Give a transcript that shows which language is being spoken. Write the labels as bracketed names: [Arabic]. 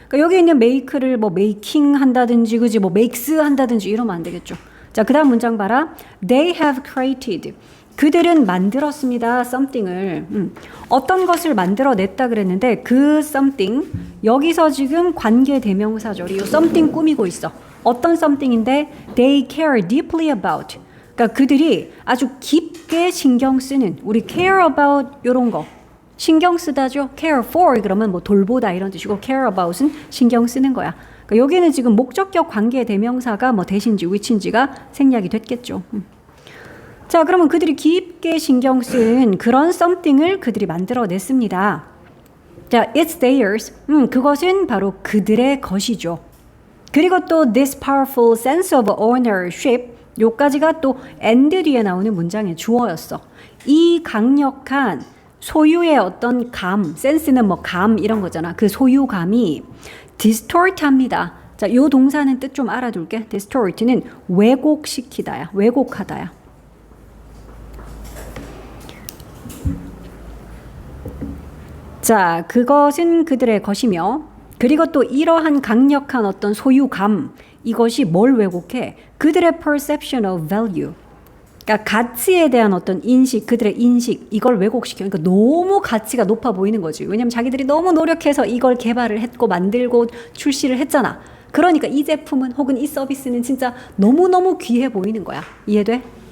[Korean] 그러니까 여기 있는 make를 뭐 making 한다든지 그지 뭐 makes 한다든지 이러면 안 되겠죠. 자, 그 다음 문장 봐라. [English] They have created. [Korean] 그들은 만들었습니다. something을. 어떤 것을 만들어냈다 그랬는데 그 something 여기서 지금 관계 대명사죠. 이 something 꾸미고 있어. 어떤 something인데 [English] they care deeply about. [Korean] 그러니까 그들이 아주 깊게 신경 쓰는 우리 care about 이런 거. 신경 쓰다죠. care for 그러면 뭐 돌보다 이런 뜻이고 care about은 신경 쓰는 거야. 그러니까 여기는 지금 목적격 관계 대명사가 뭐 대신지 which인지가 생략이 됐겠죠. 자, 그러면 그들이 깊게 신경 쓴 그런 something을 그들이 만들어냈습니다. [English] 자, it's theirs. [Korean] 그것은 바로 그들의 것이죠. 그리고 또 [English] this powerful sense of ownership [Korean] 요까지가 또 and 뒤에 나오는 문장의 주어였어. 이 강력한 소유의 어떤 감, 센스는 뭐 감 이런 거잖아. 그 소유감이 distort 합니다. 자, 요 동사는 뜻 좀 알아둘게. distort는 왜곡시키다야. 왜곡하다야. 자, 그것은 그들의 것이며 그리고 또 이러한 강력한 어떤 소유감 이것이 뭘 왜곡해? 그들의 [English] perception of value. [Korean] 그러니까 가치에 대한 어떤 인식, 그들의 인식 이걸 왜곡시켜. 그러니까 너무 가치가 높아 보이는 거지. 왜냐면 자기들이 너무 노력해서 이걸 개발을 했고 만들고 출시를 했잖아. 그러니까 이 제품은 혹은 이 서비스는 진짜 너무너무 귀해 보이는 거야. 이해돼?